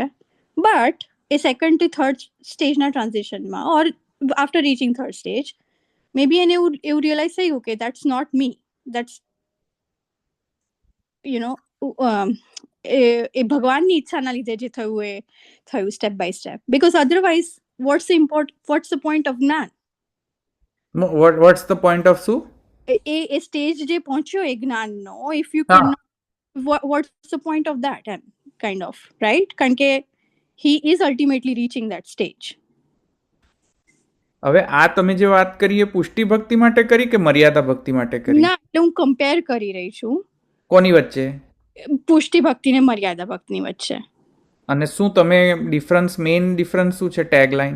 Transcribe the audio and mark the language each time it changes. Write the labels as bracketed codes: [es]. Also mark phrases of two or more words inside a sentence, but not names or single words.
[gu] બટ એ સેકન્ડ થી થર્ડ સ્ટેજના ટ્રાન્ઝિશનમાં [en] or after reaching third stage may be [gu] એને એવું રિયલાઇઝ થયું કે [en] that's not me, that's you know [gu] એ ભગવાનની ઈચ્છાના લીધે જે થયું એ થયું [en] step by step. because otherwise what's the point of જ્ઞાન? what's the point of શું? [gu] એ સ્ટેજ જે પહોંચ્યો એ જ્ઞાનનો, [en] if you [gu] હા. [en] કેન what's the point of that, and kind of, right? [gu] કારણ કે [en] he is ultimately reaching that stage. [gu] હવે આ તમે જે વાત કરી એ પુષ્ટિ ભક્તિ માટે કરી કે મર્યાદા ભક્તિ માટે કરી? ના, એટલે હું કમ્પેર કરી રહી છું કોની વચ્ચે? પુષ્ટિ ભક્તિ ને મર્યાદા ભક્તિની વચ્ચે. અને શું તમે [en] main difference [gu] શું છે ટેગલાઇન?